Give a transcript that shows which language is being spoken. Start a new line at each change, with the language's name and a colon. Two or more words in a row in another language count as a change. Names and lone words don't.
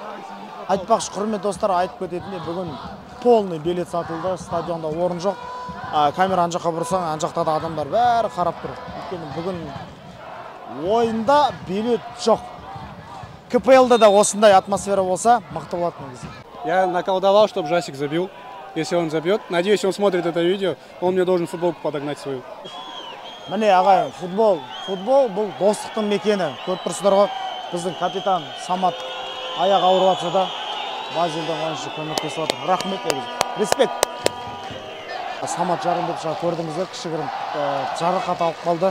Kazakh: Айтпақшы, құрметті достар, айтып кететіндей, бүгін
Russian: полный билет
Kazakh: сатылды, стадионда орын жоқ. Камера ан жаққа бұрсаң, ан жақта да адамдар бәрі қарап тұр. Өйткені бүгін ойында билет жоқ. КПЛ-да да осындай атмосфера болса, мықты болады негізі.
Russian: Я наколдовал, чтобы Жасик забил. Если он забьет, надеюсь, он смотрит это видео, он мне должен футболку подогнать свою.
Kazakh: Міне ағайын, футбол бұл достықтың мекені. Көріп тұрсыздар ғой, біздің капитан Самат аяқ ауырып жатса да Базельдің ойыншы көмектесіп жатыр. Рахмет, респект. Самат жарым деп жаңа көрдіңіздер, кішігірім жарақат алып қалды.